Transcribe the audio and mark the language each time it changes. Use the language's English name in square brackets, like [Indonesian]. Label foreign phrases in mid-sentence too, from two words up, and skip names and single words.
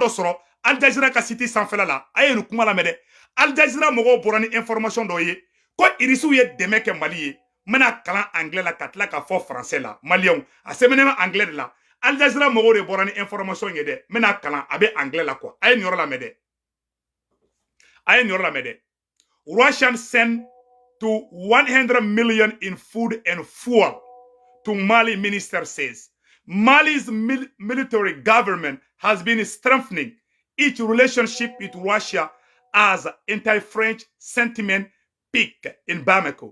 [Bambara] dɔ sɔrɔ Al Jazeera ka site sanfɛla la a ye nin kuma lamɛn dɛ Al Jazeera mɔgɔw bɔra ni information dɔ ye ko irisu ye dɛmɛ kɛ Mali ye mena kalan anglais la ka tila ka fɔ français la malien a sɛbɛnnen anglais de la Al Jazeera mɔgɔw de bɔra ni information ye dɛ mena kalan a bɛ anglais la quoi a ye nin yɔrɔ lamɛn dɛ a ye nin yɔrɔ lamɛn dɛ [English] Russian sent to 100 million in food and fuel to Mali, minister says. Mali's military government has been strengthening its relationship with Russia as anti-French sentiment peaked in Bamako.